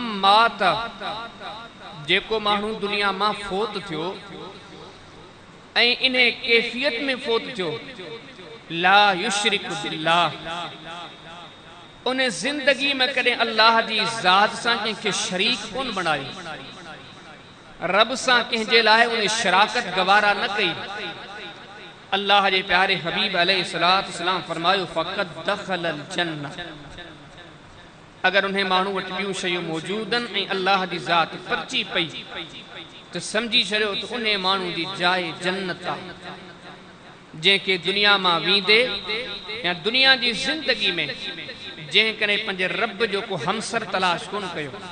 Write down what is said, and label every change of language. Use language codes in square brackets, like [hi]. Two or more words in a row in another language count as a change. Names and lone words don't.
[sd] मात जेको मानू दुनिया मां फोत थियो इन्हें कैफियत में फोत थियो [ar] لا يشرك بالله [sd] उन्हें जिंदगी में करें अल्लाह जी ज़ात सां कंहिंखे शरीक कोन बनायो रब सां कंहिंजे लाइ उन्हें शराकत गवारा न कई अल्लाह जे प्यारे हबीब [ar] عليه الصلاة والسلام [sd] फरमायो [ar] فقد دخل الجنة [sd] अगर उन्हें मानू वटि ॿियूं शयूं मौजूद आहिनि ऐं अल्लाह जी ज़ात परची पई तो समझी छॾियो त उन माण्हू जी जाइ जन्नत आहे जंहिंखे दुनिया मां वींदे या दुनिया जी ज़िंदगी में जंहिं करे पंहिंजे रब जो को हमसर तलाश कोन कयो